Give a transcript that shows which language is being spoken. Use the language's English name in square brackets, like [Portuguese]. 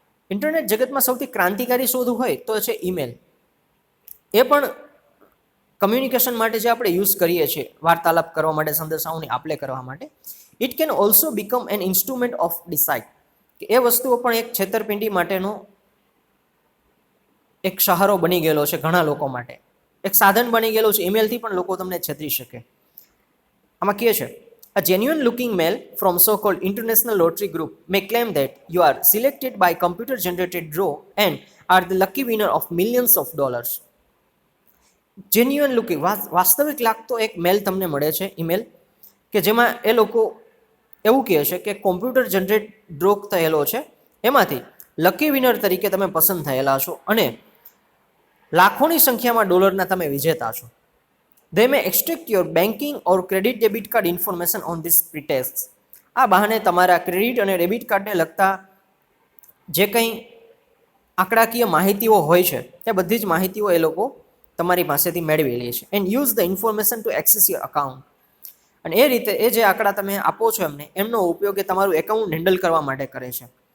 [Gujarati] Internet જગતમાં સૌથી ક્રાંતિકારી શોધ હોય તો છે ઈમેલ. એ પણ કમ્યુનિકેશન માટે જે આપણે યુઝ કરીએ છીએ, વાર્તાલાપ કરવા માટે, સંદેશાઓની આપલે કરવા માટે. [English] It can also become an instrument of decide. [Gujarati] કે એ વસ્તુઓ પણ એક છેતરપિંડી માટેનો એક સહારો બની ગયેલો છે ઘણા લોકો માટે. એક સાધન બની ગયેલું છે. ઈમેલથી પણ લોકો તમને છેતરી શકે. આમાં કહે છે [English] a genuine looking mail from so-called international lottery group may claim that you are selected by computer generated draw and are the lucky winner of millions of dollars. [Gujarati] Genuine looking વાસ્તવિક લાગતો એક મેલ તમને મળે છે, ઈમેલ, કે જેમાં એ લોકો એવું કહે છે કે કોમ્પ્યુટર જનરેટ ડ્રો થયેલો છે, એમાંથી લકી વિનર તરીકે તમે પસંદ થયેલા છો અને લાખોની સંખ્યામાં ડોલરના તમે વિજેતા છો. [English] They may extract your banking or credit debit card information on this pretext. [Gujarati] આ બહાને તમારા ક્રેડિટ અને ડેબિટ કાર્ડને લગતા જે કંઈ આંકડાકીય માહિતીઓ હોય છે તે બધી જ માહિતીઓ એ લોકો તમારી પાસેથી મેળવી લે છે. [English] And use the information to access your account. [Gujarati] અને એ રીતે એ જે આંકડા તમે આપો છો એમને, એમનો ઉપયોગ એ તમારું એકાઉન્ટ હેન્ડલ કરવા માટે કરે છે.